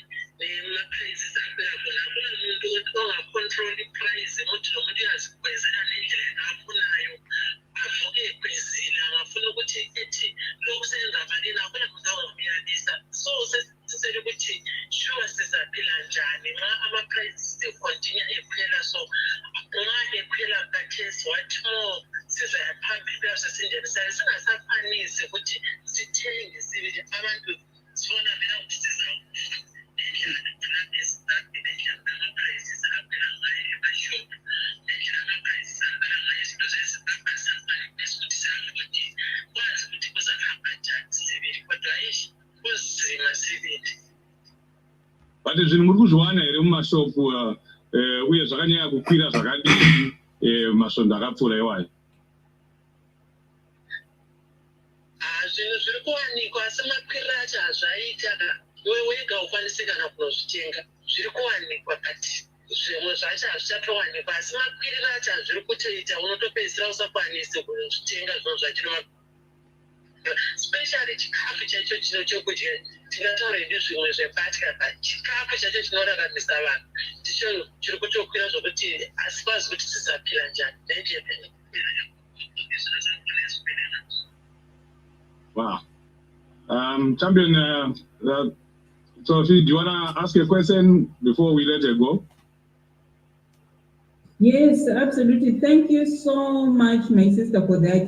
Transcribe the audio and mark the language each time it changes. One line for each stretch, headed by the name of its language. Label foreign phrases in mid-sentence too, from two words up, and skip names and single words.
North Ndebele: Nema-prices akhwela khona. Akuna muntu ongacontrol i-price ukuthi lo muntu uyazikwezela ngendlela afunayo. Avuke ekwezile angafuna ukuthi ethi lokhu senza malini akuna muntu ongomyalisa. So sesisele ukuthi sure sizaphila njani nxa ama-prices continue ekhwela. So nxa ekhwela khathesi
English: what more
North Ndebele: sizaya phambili sesinjenisayo singasafanisi ukuthi sithenge sibili abantu sibona vela ukuthi sizawufa nendlela eZimbabwe nendlela ama-prices aphela ngayo emashophu nendlela ama-prices aphela ngayo izinto zeZimbabwe asafanisi ukuthi siyafuthi kwazi ukuthi kuzahamba njani sibili kodwa kuzima sibili.
Shona: But zvinhu muri kuzviwana here mumashopu uye zvakanyanya kukwira zvakadii masvondo akapfuura iwayo? Zvinhu zviri kuwanikwa asi makwiriro acho hazvaita iwe wega ukwanise kana kunozvitenga. Zviri kuwanikwa kati zvimwe zvacho hazvichatowanikwa asi makwiriro acho hazviri kutoita unotopedzisira usakwanise kunozvitenga zvinhu zvachiri especially chikafu chaicho chino chokudya tingataura hedu zvimwe zvebatya but chikafu chacho chinoraramisa vanhu ndicho chiri kutokwira zvokuti hasikwazi kuti tizaphila njani.
English: Wow. Champion Sophie, do you want to ask a question before we let her go? Yes, absolutely. Thank you so much, my sister, for that.